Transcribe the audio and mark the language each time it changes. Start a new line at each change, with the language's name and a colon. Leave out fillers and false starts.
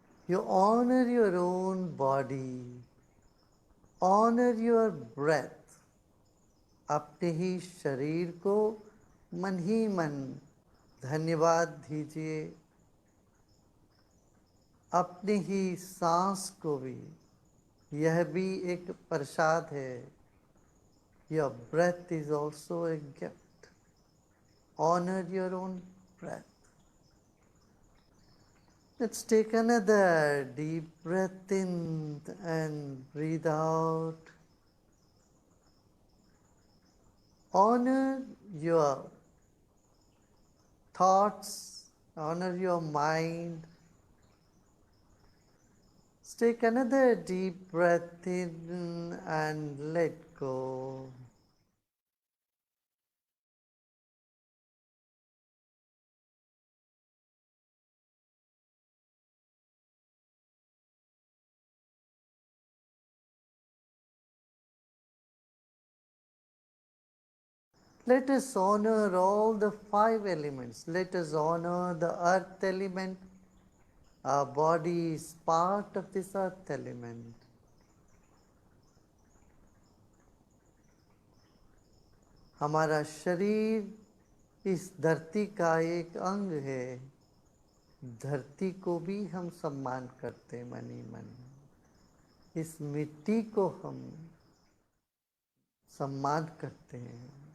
English: You honor your own body, honor your breath.
Hindi: अपने ही शरीर को मन ही मन धन्यवाद दीजिए। अपनी ही सांस को भी, यह भी एक प्रसाद है।
English: Your breath is also a gift. Honor your own breath. Let's take another deep breath in and breathe out. Honor your thoughts, honor your mind. Let's take another deep breath in and let go. Let us honor all the 5 elements. Let us honor the earth element. Our body is part of this earth element.
Hindi: हमारा शरीर इस धरती का एक अंग है। धरती को भी हम सम्मान करते मन ही मन। इस मिट्टी को हम सम्मान करते हैं।